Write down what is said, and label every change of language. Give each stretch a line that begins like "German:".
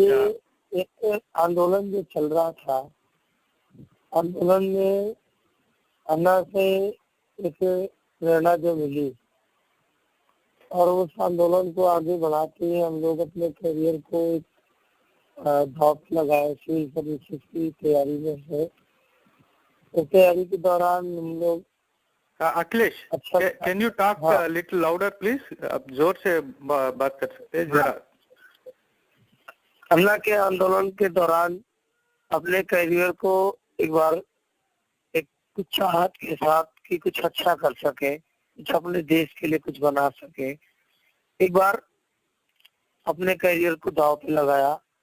Hindi: ये एक आंदोलन जो चल रहा था, आंदोलन में अन्ना से एक प्रेरणा जो मिली और उस आंदोलन को आगे बढ़ाते हुए हम लोग अपने करियर को एक दांव पे लगाए। सिविल सर्विसेज की तैयारी में है। उस तैयारी के दौरान हम लोग
English: Akhilesh, can you talk a little louder, please?
Hindi: आप जोर से बात कर सकते हैं जरा। अन्ना के आंदोलन के दौरान अपने करियर को एक बार एक कुछ चाहत के साथ कि कुछ अच्छा कर सके, कुछ अपने देश के लिए कुछ बना सके, एक बार अपने करियर को दांव पे लगाया।